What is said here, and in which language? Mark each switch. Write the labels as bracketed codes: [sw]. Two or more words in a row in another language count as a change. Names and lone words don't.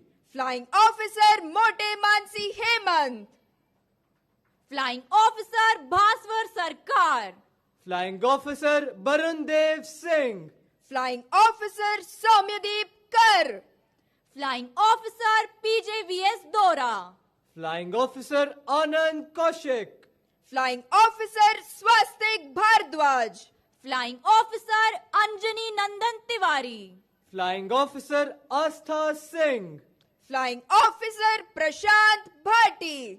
[en] Flying Officer Mote Mansi Hemant. Flying Officer Bhaswar Sarkar. Flying Officer Barun Dev Singh. Flying Officer Soumyadeep Kar. Flying Officer PJVS Dora. Flying Officer Anand Kaushik. Flying Officer Swastik Bhardwaj. Flying Officer Anjani Nandan Tiwari. Flying Officer Astha Singh. Flying Officer Prashant Bhati.